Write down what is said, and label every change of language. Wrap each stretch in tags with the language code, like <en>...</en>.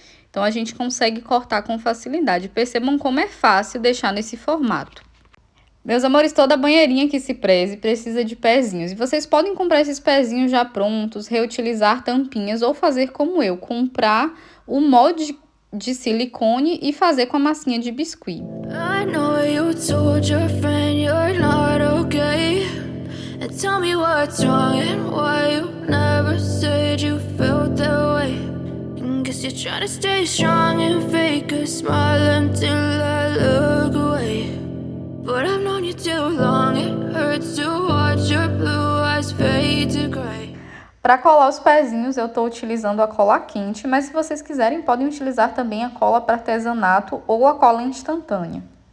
<pt>Então, a gente consegue cortar com facilidade. Percebam como é fácil deixar nesse formato. Meus amores, toda banheirinha que se preze precisa de pezinhos. E vocês podem comprar esses pezinhos já prontos, reutilizar tampinhas ou fazer como eu, comprar o molde de silicone e fazer com a massinha de biscuit.</pt> <en>I know you told your friend you're not okay. And tell me what's wrong and why you never said you felt that way. And guess you're trying to stay strong and fake a smile until I look away. But I've known you too long, it hurts to watch your blue eyes fade to gray.</en> <pt>Para colar os pezinhos eu estou utilizando a cola quente, mas se vocês quiserem podem utilizar também a cola para artesanato ou a cola instantânea.</pt>